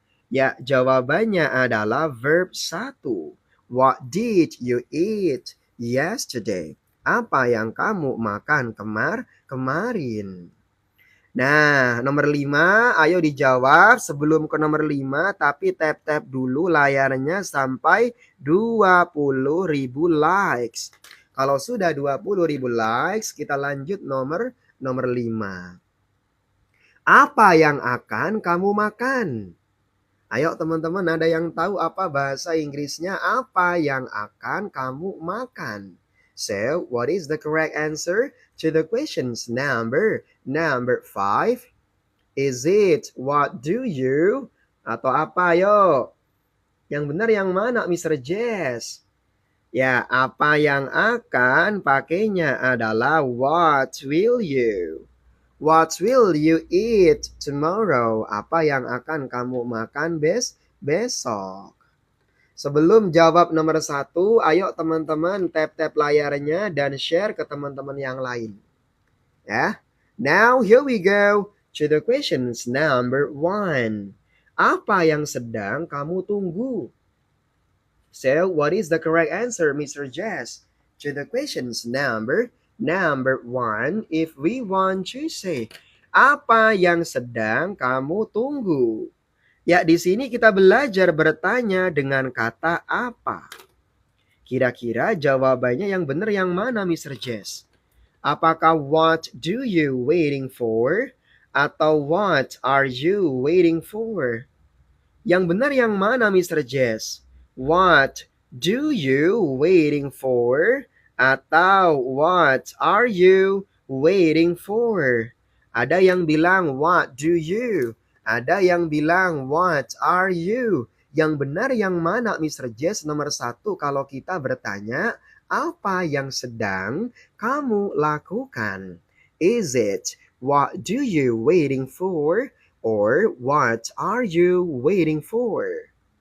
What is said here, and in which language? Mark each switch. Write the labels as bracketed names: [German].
[Indonesian] Ya, jawabannya adalah verb satu. [English] What did you eat yesterday? [Indonesian] Apa yang kamu makan kemarin? Nah, nomor 5, ayo dijawab sebelum ke nomor 5, tapi tap-tap dulu layarnya sampai 20.000 likes. Kalau sudah 20.000 likes, kita lanjut nomor 5. Apa yang akan kamu makan? Ayo teman-teman, ada yang tahu apa bahasa Inggrisnya? Apa yang akan kamu makan? [English] So, what is the correct answer to the questions number 5? Is it what do you? [Indonesian] Atau apa, yo? Yang benar yang mana, Mr. Jess? Ya, apa yang akan pakainya adalah [English] what will you? What will you eat tomorrow? [Indonesian] Apa yang akan kamu makan besok? Sebelum jawab nomor 1, ayo teman-teman tap-tap layarnya dan share ke teman-teman yang lain. Ya. [English] Now here we go to the questions number 1. [Indonesian] Apa yang sedang kamu tunggu? [English] So, what is the correct answer, Mr. Jess? To the questions number 1, if we want to say, [Indonesian] apa yang sedang kamu tunggu? Ya, di sini kita belajar bertanya dengan kata apa. Kira-kira jawabannya yang benar yang mana, Mr. [English] Jess? Apakah what do you waiting for? [Indonesian] Atau [English] what are you waiting for? [Indonesian] Yang benar yang mana, Mr. Jess? [English] What do you waiting for? Atau what are you waiting for? [Indonesian] Ada yang bilang [English] what do you? [Indonesian] Ada yang bilang [English] what are you? [Indonesian] Yang benar yang mana, Mr. Jess? Nomor 1 kalau kita bertanya, apa yang sedang kamu lakukan? [English] Is it what do you waiting for? Or what are you waiting for?